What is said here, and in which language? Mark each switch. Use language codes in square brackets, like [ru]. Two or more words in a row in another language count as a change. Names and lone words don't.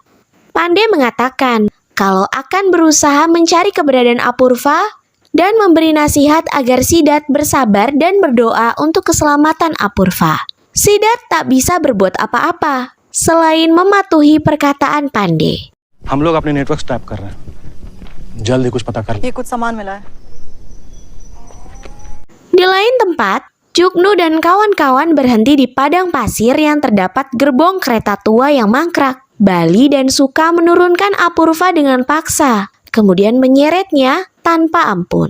[id] Pandey mengatakan kalau akan berusaha mencari keberadaan Apurva dan memberi nasihat agar Siddharth bersabar dan berdoa untuk keselamatan Apurva. Siddharth tak bisa berbuat apa-apa selain mematuhi perkataan Pandey. [hi] हम लोग अपने [en] network tap [hi] कर रहे हैं जल्दी कुछ पता कर ये कुछ सामान मिला है. [id] Di lain tempat, Jugnu dan kawan-kawan berhenti di padang pasir yang terdapat gerbong kereta tua yang mangkrak. Bali dan Suka menurunkan Apurva dengan paksa, kemudian menyeretnya tanpa ampun.